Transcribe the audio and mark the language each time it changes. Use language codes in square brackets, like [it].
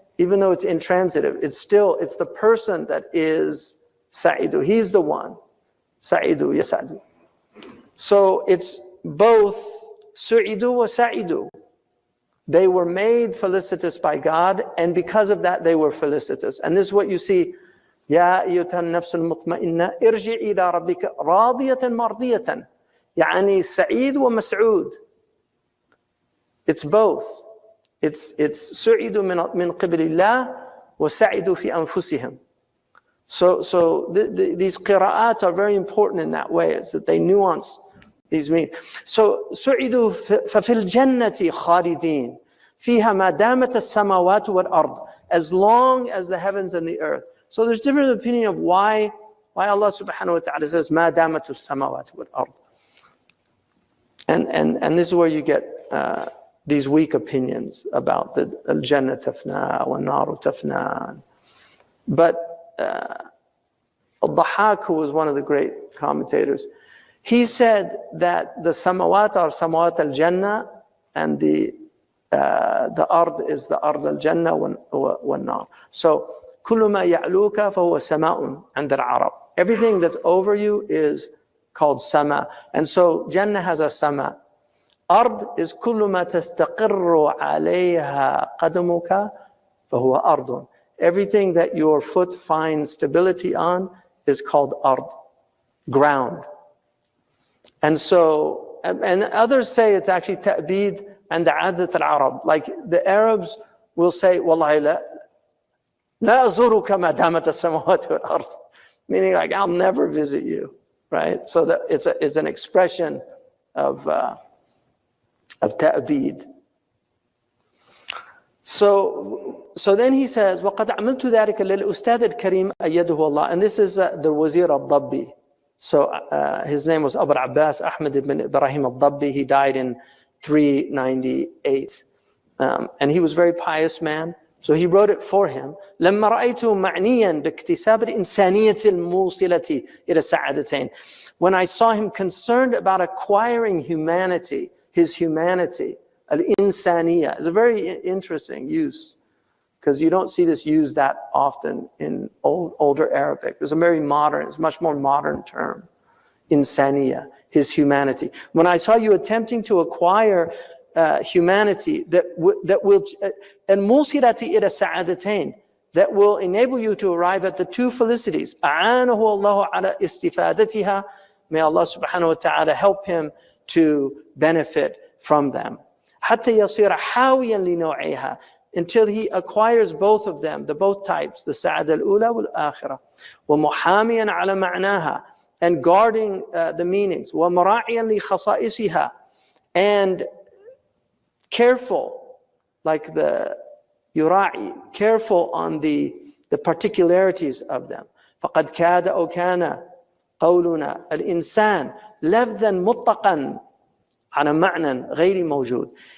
[en] Even though it's intransitive, it's the person that is sa'idu. He's the one. Sa'idu, yasa'du. So it's both su'idu wa sa'idu. They were made felicitous by God, and because of that, they were felicitous. And this is what you see. [ar] يا أيتها النفس المطمئنة ارجعي إلى ربك راضية مرضية. يعني سعيد ومسعود. [en] It's both. [ar] It's سعيد من قبل الله وسعيد في أنفسهم. [en] So these qira'at are very important in that way, is that they nuance these meanings. So سعيدوا ففي الجنة خالدين فيها ما دامت السماوات والأرض, as long as the heavens and the earth. So there's different opinion of why Allah subhanahu wa ta'ala says [ar] ما دامت السماوات والأرض. [en] And this is where you get these weak opinions about the al-jannah tafna wa naru tafna. But Al-Dhahhak, who was one of the great commentators, he said that the samawat are samawat al-jannah and the the ard is the ard al-jannah wal-nar. [ar] So كل ما يعلوك فهو سماء عند العرب. [en] Everything that's over you is called sama. And so Jannah has a sama. Ard is [ar] كل ما تستقر عليها قدمك فهو أرض. [en] Everything that your foot finds stability on is called ard, ground. And so, and others say it's actually ta'bid and the adat al-Arab. Like the Arabs will say, Wallahi la azuruka ma damat as-samawati wal-ard. Meaning like, I'll never visit you, right? So that it's an expression of ta'bid. So then he says, [ar] وَقَدْ عَمِلْتُ ذَلِكَ لِلْأُسْتَاذِ الْكَرِيمِ أَيَّدُهُ اللَّهِ. [en] And this is the Wazir al-Dabbi. So his name was Abu Abbas Ahmed ibn Ibrahim al-Dabbi. He died in 398. And he was a very pious man. So he wrote it for him. [ar] لما رأيته معنيا باكتساب الإنسانية الموصلة إلى السعادتين. [en] When I saw him concerned about acquiring humanity, his humanity, al-insaniya is a very interesting use because you don't see this used that often in older Arabic. It's a very modern, it's a much more modern term, insaniya, his humanity. When I saw you attempting to acquire humanity that will and musirati ila sa'adatain, that will enable you to arrive at the two felicities. A'anahu Allahu ala istifadatiha. May Allah subhanahu wa ta'ala help him to benefit from them. [ar] حتى يصير حاويا لنوعها, [en] until he acquires both of them, the both types, the sa'ada al-ula wal-akhirah. [ar] ومحاميا على معناها, [en] and guarding the meanings. [ar] ومراعيا لخصائصها, [en] and careful, like the yura'i, careful on the particularities of them. [ar] فقد كاد أو كان قولنا الإنسان لفظا مطلقا على معنى غير موجود.